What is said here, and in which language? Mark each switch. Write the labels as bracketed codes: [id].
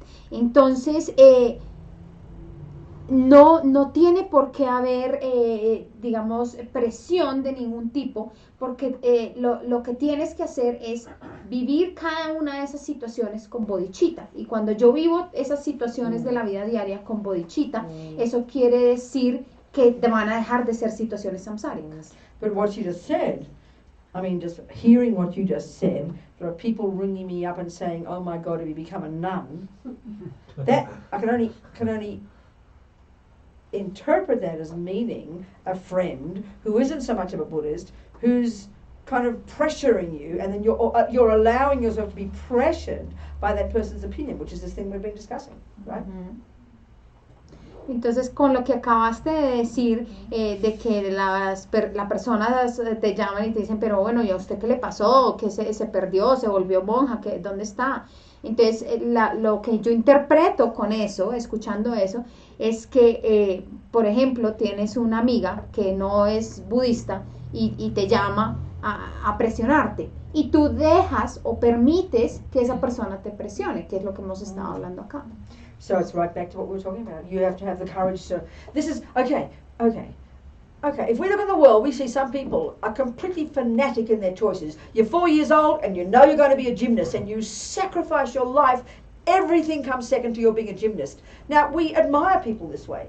[es] Entonces, no tiene por qué haber, digamos, presión de ningún tipo, porque lo que tienes que hacer es vivir cada una de esas situaciones con bodhicitta. Y cuando yo vivo esas situaciones de la vida diaria con bodhicitta, eso quiere decir que te van a dejar de ser situaciones samsáricas. [en] But what you just said, I mean, just hearing what you just said, there are people ringing me up and saying, "Oh my God, have you become a nun?" That I can only interpret that as meaning a friend who isn't so much of a Buddhist, who's kind of pressuring you, and then you're allowing yourself to be pressured by that person's opinion, which is this thing we've been discussing, right? [es] Entonces, con lo que acabaste de decir, de que la persona te llaman y te dicen, pero bueno, ¿y a usted qué le pasó? ¿Que se perdió? ¿Se volvió monja? ¿Dónde está? Entonces, lo que yo interpreto con eso, escuchando eso, es que, por ejemplo, tienes una amiga que no es budista y te llama a presionarte y tú dejas o permites que esa persona te presione, que es lo que hemos estado hablando acá. [en] So it's right back to what we were talking about. You have to have the courage to. This is okay. If we look in the world, we see some people are completely fanatic in their choices. You're 4 years old and you know you're going to be a gymnast and you sacrifice your life. Everything comes second to your being a gymnast. Now, we admire people this way.